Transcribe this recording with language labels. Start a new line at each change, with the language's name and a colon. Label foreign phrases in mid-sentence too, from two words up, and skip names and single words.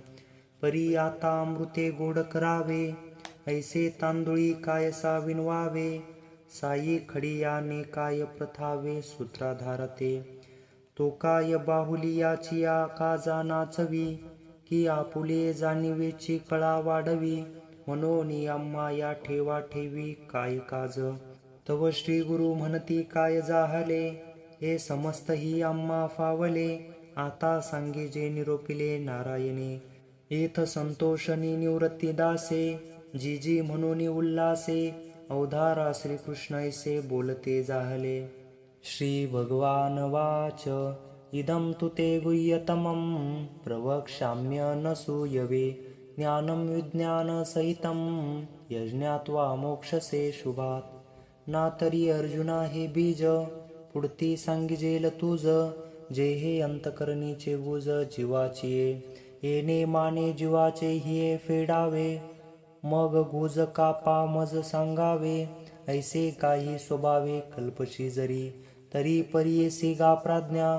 Marathi: परी आता अमृते गोड करावे, ऐसे तांदुळी कायसा विनवावे. साई खडियाने काय प्रथावे सूत्राधारते. तो काय बाहुलियाचिया काजा नाचवी, की आपुले जाणीवेची कळा वाढवी. मनोनी आम्हा या ठेवा ठेवी काय काज. तव श्री गुरु म्हणती काय जाहले, हे समस्त ही आम्हा फावले, आता सांगे जे निरोपिले नारायणे. येथ संतोषणी निवृत्ती दासे, जी जी म्हणून उल्हासे, अवधारा श्रीकृष्ण ऐसे बोलते जाहले.
Sanskrit: श्री भगवान वाच इदं तु ते गुह्यतमं प्रवक्ष्याम्य न सूयवे ज्ञानं विज्ञानसहितं यज्ञात्वा मोक्षसे शुभात.
Marathi: ना तरी अर्जुना हे बीज पुढती सांगिजेल तुझ, जे हे अंतकरणीचे गुज जीवाचिये. येणे माने जीवाचे हिये फेडावे, मग गुज कापा मज सांगावे. ऐसे काही स्वभावे कल्पशी जरी, तरी परियेसी गा प्रज्ञा.